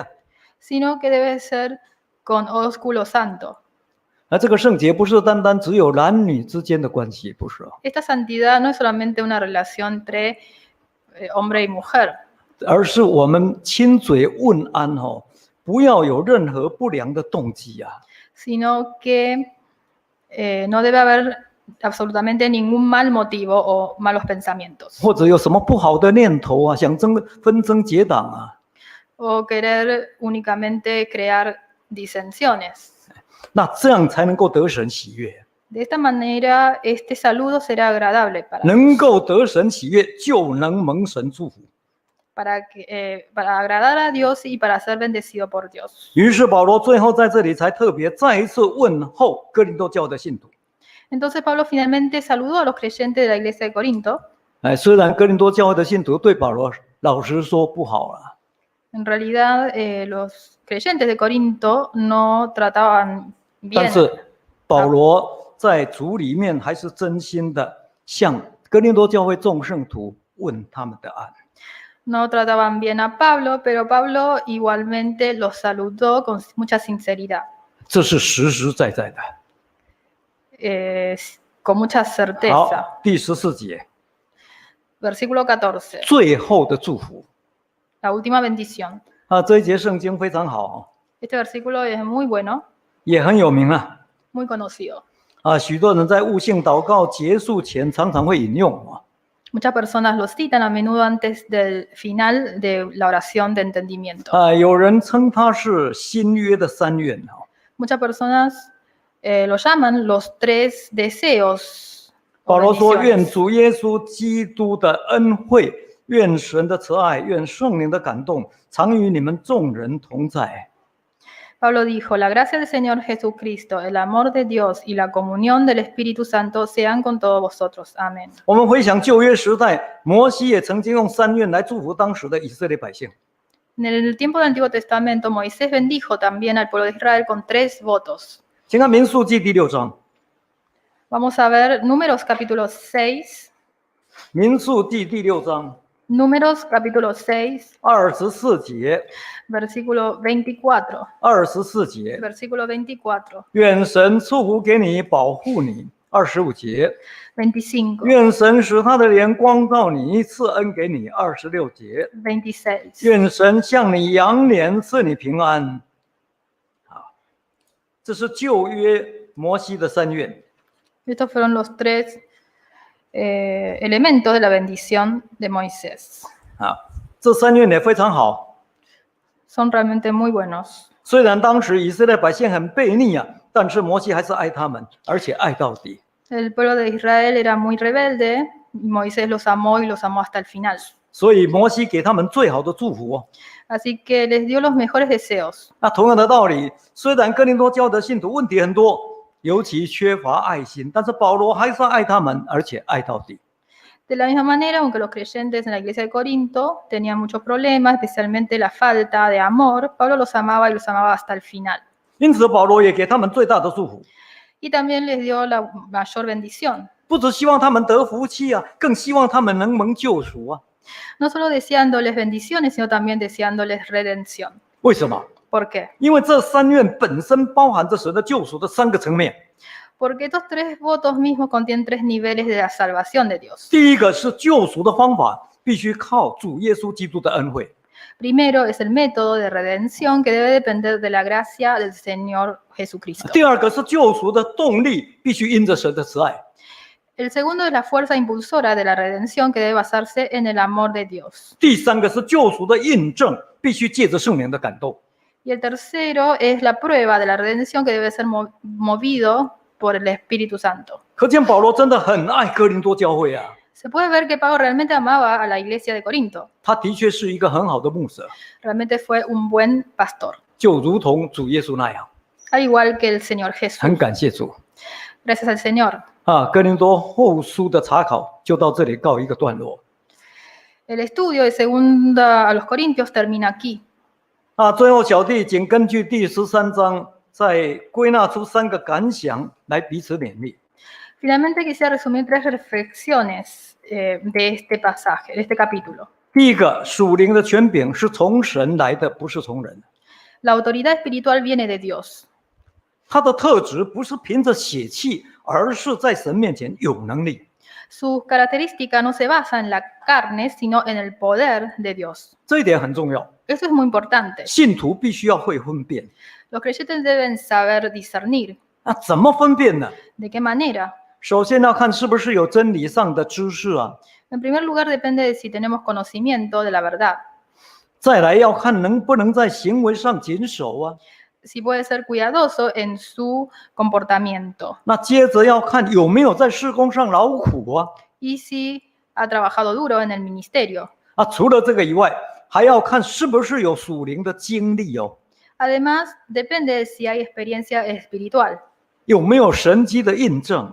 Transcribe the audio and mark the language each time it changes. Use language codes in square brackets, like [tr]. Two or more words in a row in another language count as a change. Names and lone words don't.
[es] sino que debe ser con ósculo santo. [zh] 这个圣洁不是单单只有男女之间的关系，不是， [es] Esta santidad no es solamente una relación entre hombre y mujer, [zh] 而是我们亲嘴问安哦，不要有任何不良的动机啊。 [es] sino que no debe haber absolutamente ningún mal motivo o malos pensamientos. [zh] 或者有什么不好的念头啊，想纷争结党啊， [es] O querer únicamente crear disensiones. [zh] 那这样才能够得神喜悦。 [es] De esta manera, este saludo será agradable para [zh] 能够得神喜悦，就能蒙神祝福。 [es] para agradar a Dios y para ser bendecido por Dios. [zh] 于是保罗最后在这里才特别再一次问候哥林多教会的信徒。 [es] Entonces Pablo finalmente saludó a los creyentes de la iglesia de Corinto. [zh] 虽然哥林多教会的信徒对保罗老实说不好啊， [es] En realidad, los creyentes de Corinto no trataban [zh] 但 [es] bien, [zh] 是保罗在主里面还是真心的向哥林多教会众圣徒问他们的安。 [es] no trataban bien a Pablo, pero Pablo igualmente los saludó con mucha sinceridad, [zh] 这是实实在在的。 [es] con mucha certeza. [zh] 好，第14节， [es] Versículo 14, [zh] 最后的祝福 [es] la última bendición. [zh] 这一节圣经非常好， [es] Este versículo es muy bueno, [zh] 也很有名啊。 [es] muy conocido. [zh] 许多人在悟性祷告结束前常常会引用啊。 [es] Muchas personas lo citan a menudo antes del final de la oración de entendimiento. [zh] 有人称它是新约的3愿啊。 [es] Muchas personas lo llaman los 3 deseos. [zh] 保罗说：“愿 [es] bendiciones. [zh] 主耶稣基督的恩惠，愿神的慈爱，愿圣灵的感动，常与你们众人同在。” [es] Pablo dijo, la gracia del Señor Jesucristo, el amor de Dios y la comunión del Espíritu Santo sean con todos vosotros. Amén. [zh] 我们回想旧约时代，摩西也曾经用3愿来祝福当时的以色列百姓。 [es] En el tiempo del Antiguo Testamento, Moisés bendijo también al pueblo de Israel con 3 votos. [zh] 请看民数记第6章， [es] Vamos a ver Números capítulo 6. [zh] 民数记第6章 [es] Números capítulo 6, [zh] 24 节 [es] versículo 24. [zh] ，24节， [es] Versículo 24. [zh] 愿神赐福给你，保护你， 25节， 25, 愿神使他的脸光照你，赐恩给你。26节， 26. 愿神向你扬脸，赐你平安。这是旧约摩西的3愿。 [es] Estos fueron los 3 elementos de la bendición de Moisés. [zh] 这3愿也非常好。 [es] Son realmente muy buenos. [zh] 虽然当时以色列百姓很悖逆但是摩西还是爱他们，而且爱到底。 [es] El pueblo de Israel era muy rebelde y Moisés los amó y los amó hasta el final. [zh] 所以摩西给他们最好的祝福。 [es] Así que les dio los mejores deseos. [zh] 那同样的道理，虽然哥林多教的信徒问题很多，尤其缺乏爱心，但是保罗还是爱他们，而且爱到底。 [es] De la misma manera, aunque los creyentes en la iglesia de Corinto tenían muchos problemas, especialmente la falta de amor, Pablo los amaba y los amaba hasta el final. [zh] 因此保罗也给他们最大的祝福， [es] Y también les dio la mayor bendición. [zh] 不只希望他们得福气更希望他们能蒙救赎。 [es] No solo deseándoles bendiciones, sino también deseándoles redención. [zh] 为什么？ [es] ¿Por qué? [zh] 因为这3愿本身包含着神的救赎的3个层面。 [es] Porque estos 3 votos mismos contienen 3 niveles de la salvación de Dios. [zh] 第一个是救赎的方法，必须靠主耶稣基督的恩惠。 [es] Primero es el método de redención que debe depender de la gracia del Señor Jesucristo. [zh] 第二个是救赎的动力，必须因着神的慈爱。 [es] El segundo es la fuerza impulsora de la redención que debe basarse en el amor de Dios. [zh] 第三个是救赎的印证，必须借着圣灵的感动。 [es] Y el tercero es la prueba de la redención que debe ser movido por el Espíritu Santo. [zh] 可见保罗真的很爱哥林多教会 [es] Se puede ver que Pablo realmente amaba a la iglesia de Corinto. [zh] 他的确是一个很好的牧者， [es] Realmente fue un buen pastor, [zh] 就如同主耶稣那样。 [es] al igual que el Señor Jesús. [zh] 很感谢主 [es] Gracias al Señor. [zh] 哥林多后书的查考就到这里告一个段落。 [es] El estudio de segunda a los Corintios termina aquí. [zh] 最后小弟仅根据第13章再归纳出3个感想来彼此勉励。 [es] Finalmente quisiera resumir 3 reflexiones de este pasaje, de este capítulo. [zh] 第一个，属灵的权柄是从神来的，不是从人。 [es] La autoridad espiritual viene de Dios. [zh] 它的特质不是凭着血气，而是在神面前有能力。 [es] Su característica no se basa en la carne, sino en el poder de Dios. [zh] 这一点很重要， [es] Eso es muy importante. [zh] 信徒必须要会分辨。 [es] Los creyentes deben saber discernir. [zh] 怎么分辨呢？ [es] ¿De qué manera? [zh] 首先要看是不是有真理上的知识 [es] En primer lugar, depende de si tenemos conocimiento de la verdad. [zh] 再来要看能不能在行为上谨守 [es] Si puede ser cuidadoso en su comportamiento. [zh] 那接着要看有没有在事工上劳苦 [es] Y si ha trabajado duro en el ministerio. [zh] 除了这个以外，还要看是不是有属灵的经历 [es] Además, depende de si hay experiencia espiritual, [zh] 有没有神迹的印证